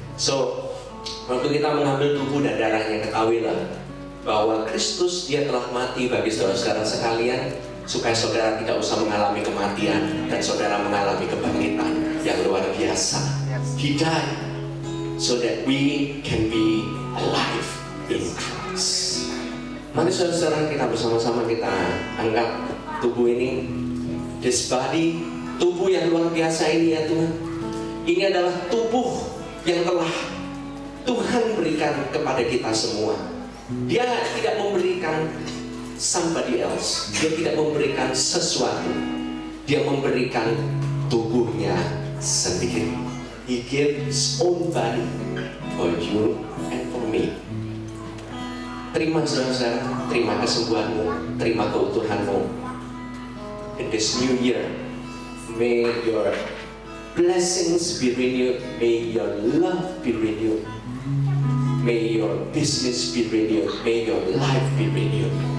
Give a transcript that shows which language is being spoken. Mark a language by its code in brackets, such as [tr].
[id] So, waktu kita mengambil tubuh dan darahnya, ketahuilah bahwa Kristus dia telah mati bagi saudara-saudara sekalian, supaya saudara tidak usah mengalami kematian dan saudara mengalami kebangkitan yang luar biasa. [en] He died so that we can be alive in Christ. [id] Mari saudara-saudara kita bersama-sama kita angkat tubuh ini, [en] this body, [id] tubuh yang luar biasa ini ya Tuhan. Ini adalah tubuh yang telah Tuhan berikan kepada kita semua. Dia tidak memberikan [en] somebody else. [id] Dia tidak memberikan sesuatu. Dia memberikan tubuhnya sendiri. [en] He gave his own body for you and for me. [id] Terima saudara, terima kesembuhanmu, terima keutuhanmu. [en] In this new year, may your blessings be renewed, may your love be renewed, may your business be renewed, may your life be renewed.